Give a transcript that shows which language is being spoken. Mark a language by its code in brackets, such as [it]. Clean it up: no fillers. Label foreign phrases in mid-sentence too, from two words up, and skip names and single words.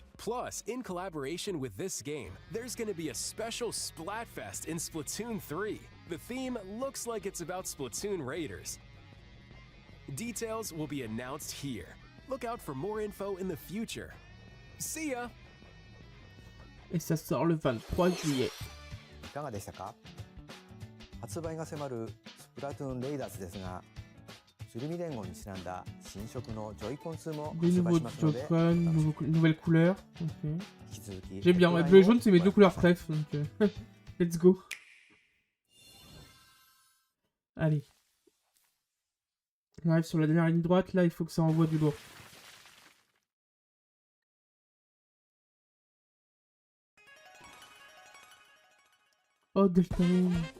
[en] Plus, in collaboration with this game, there's going to be a special Splatfest in Splatoon 3. The theme looks like it's about Splatoon Raiders. Details will be announced here. Look out for more info in the future. See ya. [fr] Et ça sort le 23 juillet. [ja] いかがでしたか？発売が迫るスプラトゥーンレイダーズですが、スルミ連合にちなんだ新色のジョイコン2も [fr] Des [ja] 発売 [fr] nouveaux [ja] しますので、 [fr] Joy-Con, nouvelles couleurs. Ok. [ja] 引き続き [fr] J'aime bien. Bleu et jaune, c'est mes deux couleurs préf. Donc, [en] let's go. [fr] Allez. On arrive sur la dernière ligne droite. Là, il faut que ça envoie du lourd. Oh, Delta Moon.